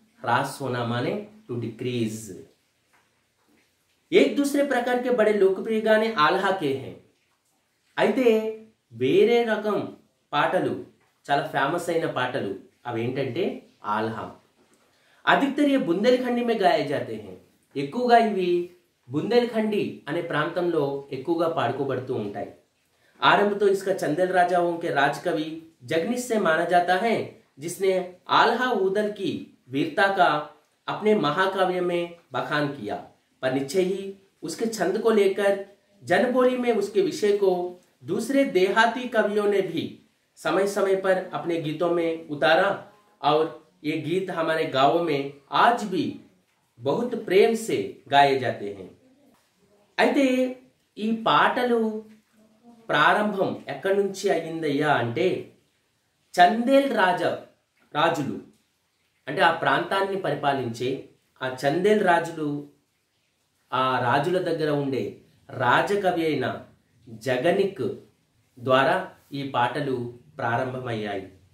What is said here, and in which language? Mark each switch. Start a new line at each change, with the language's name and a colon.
Hindi: హ్రాస్ होना माने to decrease. एक दूसरे प्रकार के बड़े लोकप्रिय गाने आल्हा के हैं।
Telugu: అయితే వేరే రకం పాటలు చాలా ఫేమస్ అయిన పాటలు అవి ఏంటంటే ఆల్హా।
Hindi: अधिकतर ये बुंदेलखंडी में गाए जाते हैं।
Telugu: ఎక్కువగా ఇవి బుందేల్ఖండి అనే ప్రాంతంలో ఎక్కువగా పాడుకోబడుతూ ఉంటాయి।
Hindi: आरंभ तो इसका चंदेल राजाओं के राजकवि जगनिश से माना जाता है, जिसने आल्हा ऊदल की वीरता का अपने महाकाव्य में बखान किया, पर निश्चय ही उसके छंद को लेकर जनबोली में उसके विषय को दूसरे देहाती कवियों ने भी समय समय पर अपने गीतों में उतारा और ये गीत हमारे गांवों में आज भी बहुत प्रेम से गाए जाते हैं।
Telugu: అయితే ఈ పాటలు ప్రారంభం ఎక్కడి నుంచి అయ్యిందయ్యా అంటే చందేల్ రాజులు అంటే ఆ ప్రాంతాన్ని పరిపాలించే ఆ చందేల్ రాజులు ఆ రాజుల దగ్గర ఉండే రాజకవి అయిన జగనిక్ ద్వారా ఈ పాటలు ప్రారంభమయ్యాయి।